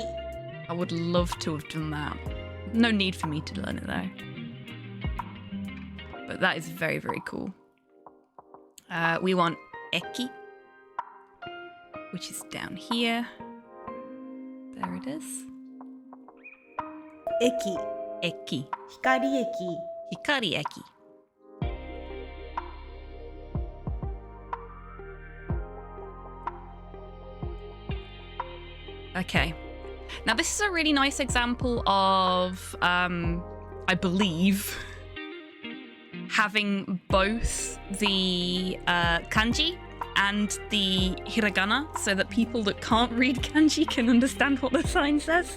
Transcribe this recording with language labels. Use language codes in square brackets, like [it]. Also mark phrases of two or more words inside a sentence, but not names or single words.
[en] I would love to have done that. No need for me to learn it though. But that is very, very cool. We want eki, which is down here. There it is. [ja] Eki. Eki. Hikari eki. Hikari eki. [en] Okay. Now this is a really nice example of, I believe, having both the kanji and the hiragana so that people that can't read kanji can understand what the sign says.